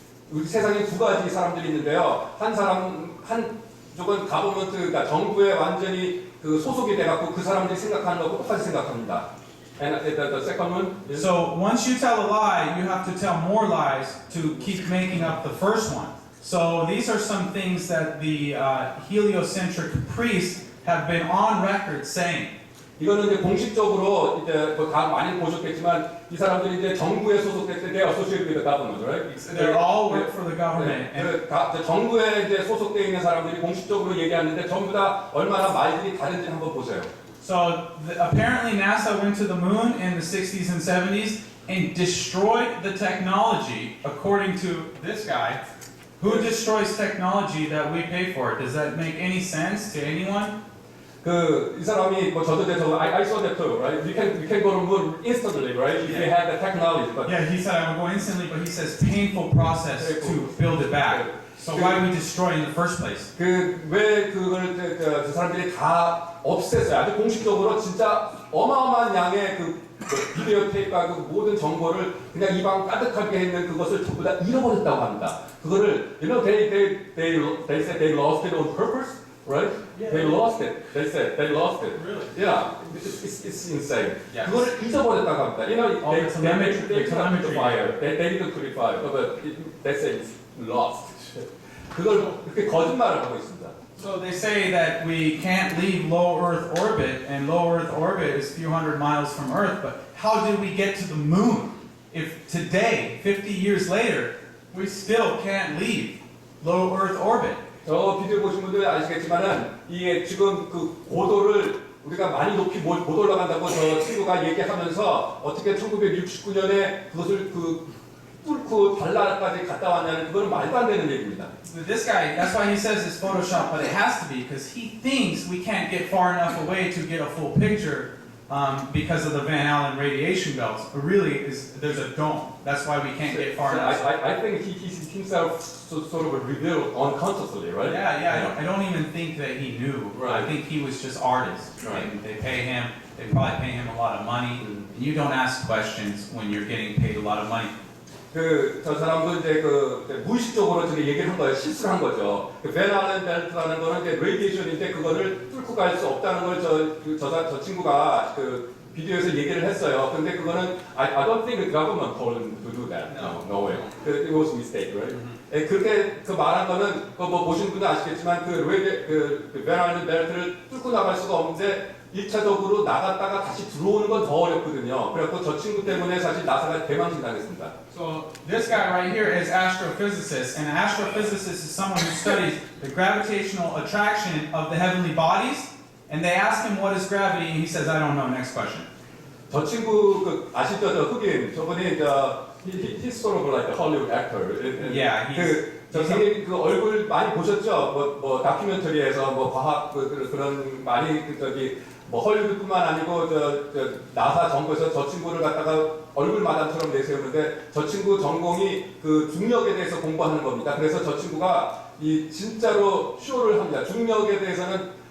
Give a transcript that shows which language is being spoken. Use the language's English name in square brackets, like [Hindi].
[Korean] 우리 세상에 두 가지 사람들이 있는데요. 한쪽은 가버먼트, 그러니까 정부에 완전히 그 소속이 돼갖고 그 사람들이 생각하는 거하고 똑같이 생각합니다. [English] And the second one is So once you tell a lie, you have to tell more lies to keep making up the first one. So these are some things that the heliocentric priests have been on record saying. [Korean] 이거는 이제 공식적으로 이제 다 많이 보셨겠지만 이 사람들이 이제 정부에 소속됐을 때 [English] associated with the government, right? They all work for the government. And [Korean] 정부에 이제 소속되어 있는 사람들이 공식적으로 얘기하는데 전부 다 얼마나 말들이 다른지 한번 보세요. [English] so apparently NASA went to the moon in the 60s and 70s and destroyed the technology, according to this guy. Who destroys technology that we pay for? Does that make any sense to anyone? [Korean] 이 사람이 뭐 저도 [English] I saw that too, right? We can go to moon instantly, right? If we had the technology, but Yeah, he said I would go instantly, but he says painful process to build it back. So why do we destroy it in the first place? [Korean] 왜 그걸 그 사람들이 다 없앴어요? 아주 공식적으로 진짜 어마어마한 양의 비디오 테이프와 그 모든 정보를 그냥 입안 가득하게 했는 그것을 전부 다 잃어버렸다고 합니다. 그거를 [English] you know they said they lost it on purpose, right? Yeah. They lost it. They said they lost it. Really? Yeah, it's insane. Yes. [Korean] 그거를 잊어버렸다고 합니다. [English] You know, Oh, the telemetry- they the telemetry. fire. They didn't purify, but they say it's lost. [Korean] 그걸 그렇게 거짓말을 하고 있습니다. [English] So they say that we can't leave low Earth orbit, and low Earth orbit is a few hundred miles from Earth, but how did we get to the moon? If today, 50 years later, we still can't leave low Earth orbit. [Korean] 저 비디오 보신 분들 아시겠지만은 이게 지금 그 고도를 우리가 많이 높이 못 올라간다고 저 친구가 얘기하면서 어떻게 1969년에 그것을 뚫고 달나라까지 갔다 왔냐는 그거는 말도 안 되는 얘기입니다. [English] This guy, that's why he says it's Photoshop, but it has to be, because he thinks we can't get far enough away to get a full picture because of the Van Allen radiation belts. But really, there's a dome. That's why we can't get far enough. I think he himself sort of revealed unconsciously, right? Yeah, I don't even think that he knew. Right. I think he was just artist. Right. And they pay him, they probably pay him a lot of money. And you don't ask questions when you're getting paid a lot of money. [Korean] 저 사람도 이제 무의식적으로 저기 얘기를 한 거예요. 실수를 한 거죠. 벤 알렌 벨트라는 거는 이제 레디에이션인데 그거를 뚫고 갈 수 없다는 걸 저 친구가 비디오에서 얘기를 했어요. 근데 그거는 [English] I don't think the government told him to do that. No way. It was a mistake, right? [Korean] 그렇게 말한 거는 뭐 보신 분들 아시겠지만 벤 알렌 벨트를 뚫고 나갈 수가 없는데 1차적으로 나갔다가 다시 들어오는 건 더 어렵거든요. 그래서 저 친구 때문에 사실 나사가 대망신 당했습니다. [English] So this guy right here is astrophysicist, and an astrophysicist is someone who studies the gravitational attraction of the heavenly bodies. And they ask him what is gravity, and he says, I don't know. Next question. [Korean] 저 친구 아시죠? 저 흑인 저분이 [English] he's sort of like a Hollywood actor. Yeah, [Korean] 저분이 그 얼굴 많이 보셨죠? 뭐 다큐멘터리에서 뭐 과학 그런 많이 뭐 헐리우드뿐만 아니고 저 나사 정부에서 저 친구를 갖다가 얼굴 마담처럼 내세우는데 저 친구 전공이 그 중력에 대해서 공부하는 겁니다. 그래서 저 친구가 이 진짜로 쇼를 합니다. 중력에 대해서는